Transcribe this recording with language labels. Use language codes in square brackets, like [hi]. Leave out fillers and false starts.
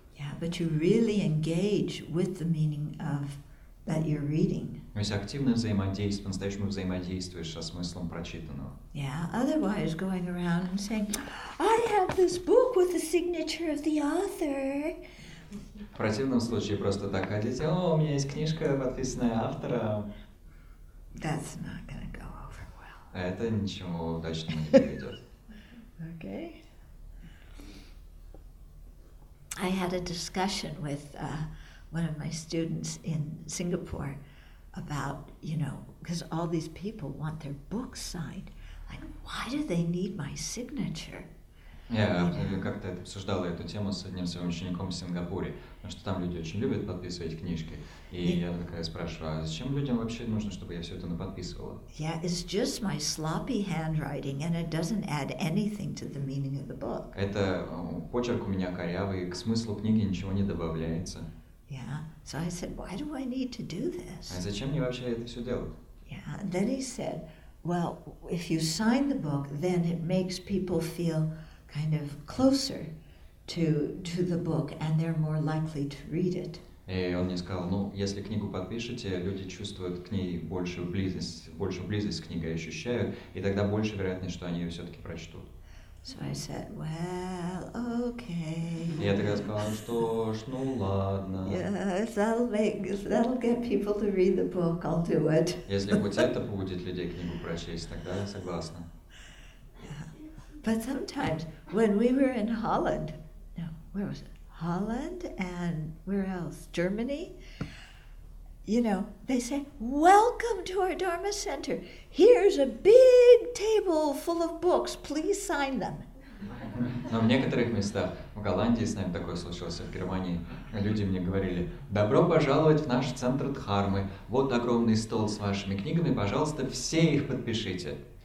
[en] Yeah, but you really engage with the meaning of that you're reading. [ru] То есть активно взаимодействуешь, по-настоящему взаимодействуешь со смыслом прочитанного. [en] Yeah, otherwise going around and saying, I have this book with the signature of the author. [ru] В противном случае просто так ходить, у меня есть книжка, подписанная автором. [en] That's not going to go over well. [ru] Это ничего удачного не приведет. [en] Okay. I had a discussion with one of my students in Singapore about, because all these people want their books signed. Like, why do they need my signature? [ru] Я как-то обсуждала эту тему с одним своим учеником в Сингапуре, потому что там люди очень любят подписывать книжки. И я такая спрашиваю, а зачем людям вообще нужно, чтобы я все это наподписывала? [en] Yeah, it's just my sloppy handwriting, and it doesn't add anything to the meaning of the book. [ru] Это почерк у меня корявый, к смыслу книги ничего не добавляется. [en] Yeah, so I said, why do I need to do this? [ru] А зачем мне вообще это все делать? [en] Yeah, and then he said, well, if you sign the book, then it makes people feel kind of closer to the book, and they're more likely to read it. [ru] И он мне сказал, если книгу подпишете, люди чувствуют к ней большую близость к книге ощущают, и тогда больше вероятность, что они ее все-таки прочтут. [en] So I said, well, okay. [ru] Я тогда сказал, что ж, ну ладно. [en] Yeah, if that'll get people to read the book, I'll do it. [ru] Если хоть это побудит людей книгу прочесть, тогда я согласна. [en] Yeah. But sometimes when we were in Holland, no, where was it? Holland and where else? Germany? You know, they say, welcome to our Dharma Center. Here's a big table full of books. Please sign them. [ru] Но в некоторых местах, в Голландии, с нами такое случилось, в Германии, люди мне говорили: добро пожаловать в наш центр Дхармы. Вот огромный стол с вашими книгами, пожалуйста, все их подпишите.